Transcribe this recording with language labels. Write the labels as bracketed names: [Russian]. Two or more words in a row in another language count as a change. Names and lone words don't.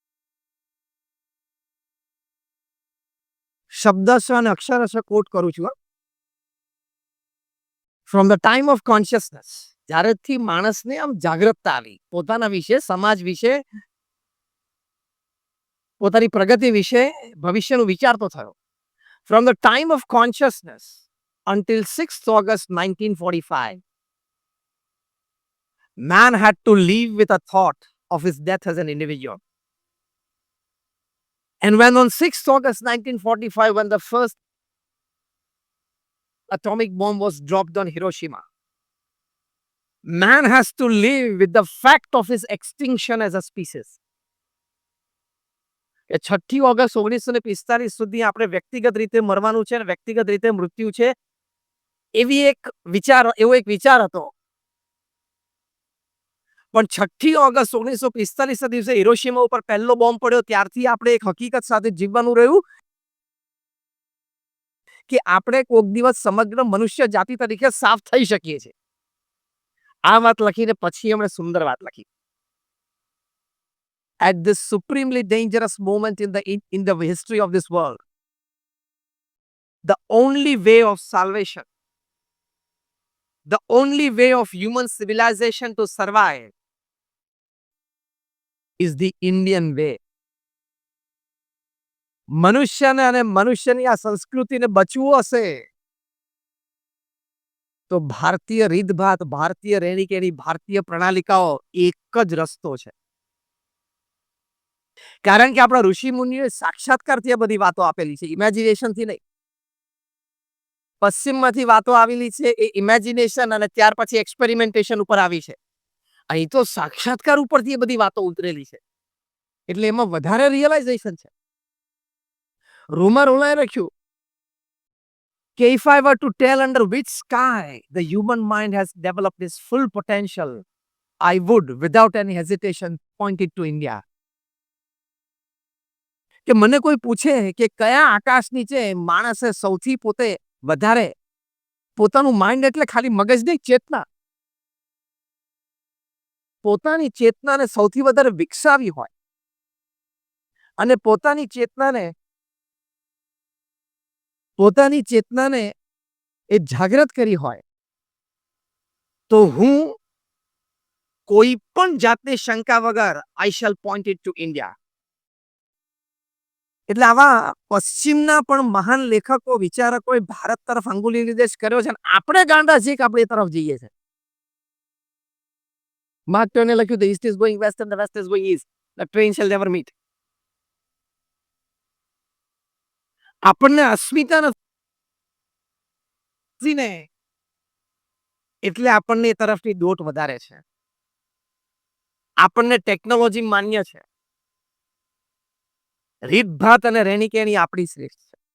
[Gujarati] શબ્દશ અને અક્ષરશ કોટ કરું છું. [English] from the time of consciousness, [Gujarati] જ્યારેથી માણસને આમ જાગૃતતા આવી, પોતાના વિશે, સમાજ વિશે, પોતાની પ્રગતિ વિશે, ભવિષ્યનું વિચારતો થયો. [English] from the time of consciousness until 6th August 1945, man had to live with a thought of his death as an individual. And when on 6th August 1945, when the first atomic bomb was dropped on Hiroshima, man has to live with the fact of his extinction as a species. [Gujarati] કે 6ઠી ઓગસ્ટ 1945 સુધી આપણે વ્યક્તિગત રીતે મરવાનું છે અને વ્યક્તિગત રીતે મૃત્યુ છે, એવો એક વિચાર હતો. પણ 6ઠી ઓગસ્ટ 1945 દિવસે હિરોશીમા ઉપર પહેલો બોમ્બ પડ્યો, ત્યારથી આપણે એક હકીકત સાથે જીવવાનું રહ્યું કે આપણે કોઈક દિવસ સમગ્ર મનુષ્ય જાતિ તરીકે સાફ થઈ શકીએ છીએ. આ વાત લખીને પછી એમણે સુંદર વાત લખી. [English] At this supremely dangerous moment in the history of this world, the only way of salvation, the only way of human civilization to survive is the Indian way. [Gujarati] મનુષ્યને અને મનુષ્યની આ સંસ્કૃતિને બચવું હશે તો ભારતીય રીતભાત, ભારતીય રહેણીકેણી, ભારતીય પ્રણાલિકાઓ એક જ રસ્તો છે. કારણ કે આપણા ઋષિ મુનિઓએ સાક્ષાત્કારથી આ બધી વાતો આપેલી છે, ઇમેજિનેશનથી નહીં. પશ્ચિમમાંથી વાતો આવેલી છે એ ઇમેજિનેશન અને ત્યાર પછી એક્સપેરિમેન્ટેશન ઉપર આવી છે. અહીં તો સાક્ષાત્કાર ઉપરથી એ બધી વાતો ઉતરેલી છે, એટલે એમાં વધારે રિયલાઇઝેશન છે. રૂમર ઓલાએ લખ્યું કે [English] if I were to tell under which sky the human mind has developed its full potential, I would without any hesitation point it to India. [Gujarati] કે મને કોઈ પૂછે કે કયા આકાશ નીચે માણસે સૌથી પોતે વધારે પોતાનું માઇન્ડ, એટલે ખાલી મગજ નહીં, ચેતના, પોતાની ચેતનાને સૌથી વધારે વિકસાવી હોય અને પોતાની ચેતનાને એ જાગૃત કરી હોય, તો હું કોઈ પણ જાતની શંકા વગર [English] I shall point it to India. [Gujarati] એટલે આવા પશ્ચિમના પણ મહાન લેખકો, વિચારકોએ ભારત તરફ અંગુલી નિર્દેશ કર્યો છે અને આપણે ગાંડા છીએ કે આપણે એ તરફ જઈએ છીએ. માર્ક ટ્વેને લખ્યું, [English] the east is going west and the west is going east. The train shall never meet. [Gujarati] આપણને અસ્મિતા નથી ને, એટલે આપણને એ તરફની દોટ વધારે છે. આપણને ટેકનોલોજી માન્ય છે, રીતભાત અને રહેણીકેણી આપણી શ્રેષ્ઠ છે.